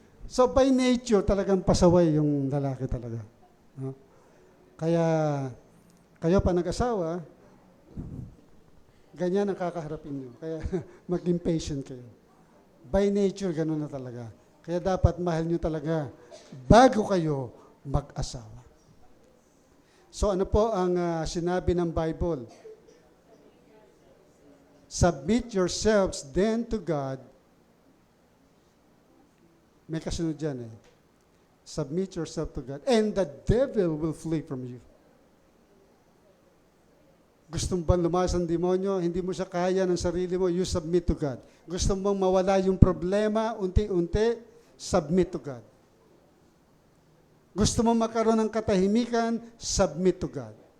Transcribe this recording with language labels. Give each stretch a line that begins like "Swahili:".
Filipino: So by nature, talagang pasaway yung lalaki talaga. Kaya, kayo pa nag-asawa, ganyan ang kakaharapin nyo. Kaya maging patient kayo. By nature, ganun na talaga. Kaya dapat mahal nyo talaga bago kayo mag-asawa. So ano po ang sinabi ng Bible?
English: Submit yourselves then to God.
Filipino: May kasunod dyan
English: Submit yourself to God and the devil will flee from you.
Filipino: Gusto mo bang lumakas ang demonyo? Hindi mo siya kaya ng sarili mo,
English: you submit to God.
Filipino: Gusto mong mawala yung problema, unti-unti,
English: submit to God.
Filipino: Gusto mong magkaroon ng katahimikan,
English: submit to God.